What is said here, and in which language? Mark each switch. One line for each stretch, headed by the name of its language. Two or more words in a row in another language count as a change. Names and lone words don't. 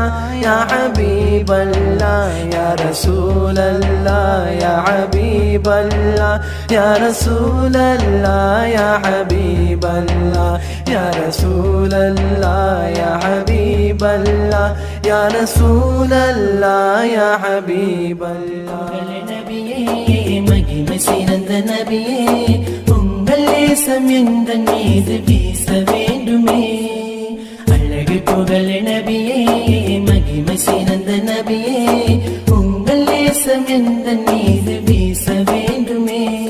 Arabic: يا حبيب الله يا رسول الله يا حبيب الله يا رسول الله يا حبيب الله يا رسول الله يا حبيب الله
Tamil: يا رسول الله يا حبيب الله மகிமை சிறந்த நபியே உங்கள் நேசம் எந்தன் மீது வீச வேண்டுமே அழகு புகழ் நபியே மகிமை சிறந்த நபியே உங்கள் நேசம் எந்தன் மீது வீச வேண்டுமே